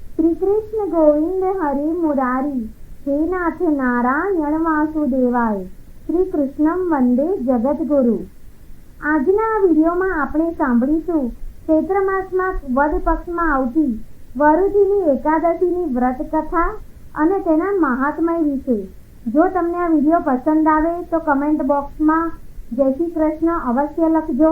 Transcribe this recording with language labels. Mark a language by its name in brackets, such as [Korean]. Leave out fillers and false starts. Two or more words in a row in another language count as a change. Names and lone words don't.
[Sanskrit] श्री कृष्ण गोविंद हरि मुरारी हे नाथ नारायण वासुदेवाय श्री कृष्णम वंदे जगद्गुरु। [Gujarati] આજના વિડીયોમાં આપણે સાંભળીશું ચૈત્ર માસમાં વદ પક્ષમાં આવતી વરુજીની એકાદશીની વ્રત કથા અને તેના મહાત્મય વિશે। જો તમને આ વિડીયો પસંદ આવે તો કમેન્ટ બોક્સમાં જય શ્રી કૃષ્ણ અવશ્ય લખજો।